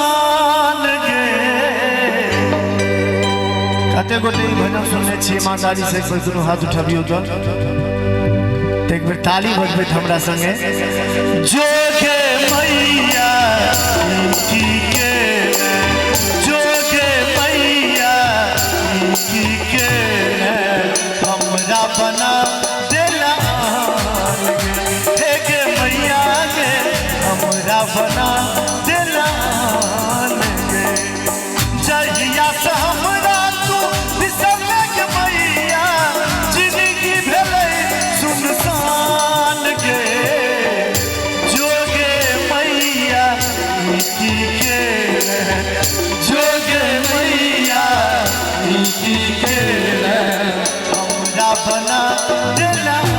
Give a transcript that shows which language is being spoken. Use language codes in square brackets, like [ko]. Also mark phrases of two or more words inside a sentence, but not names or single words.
[mai] कते गोटे भजन सुनने छी ईमानदारी से कोई दुनू हाथ उठाबियो तो एक बेर ताली बजबे हमरा संगे जोगे मैया की के जोगे मैया की के हमरा बना देला के मैया के हमरा बना देला जहिया से हमरा तू बिसरले के मैया जिंदगी भेले सुनसान गे जोगे मैया की के जोगे मैया की के हमरा बना देला